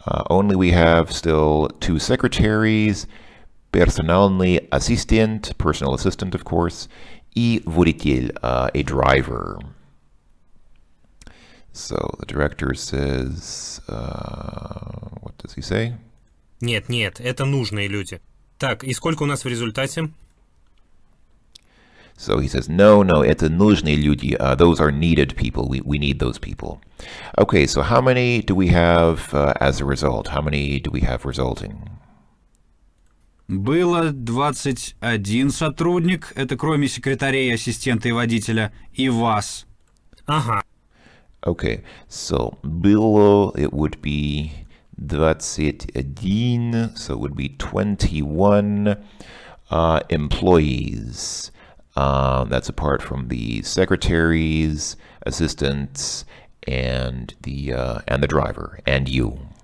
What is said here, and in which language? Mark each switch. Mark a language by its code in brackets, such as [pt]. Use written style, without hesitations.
[en] Only we have still 2 secretaries, [ru] персональный ассистент, [en] personal assistant of course, [ru] и водитель, [en] a driver. So the director says, what does he say? [ru] Нет, это нужные люди. Так, и сколько у нас в результате? [en] So he says, no, [ru] это нужные люди. [en] Those are needed people. We need those people. Okay, so how many do we have as a result? How many do we have resulting? [ru] Было 21 сотрудник, это кроме секретарей, ассистента и водителя, и вас. Ага. [en] Okay, so было it would be 21, so it would be 21 employees. That's apart from the secretaries, assistants, and the driver, and you.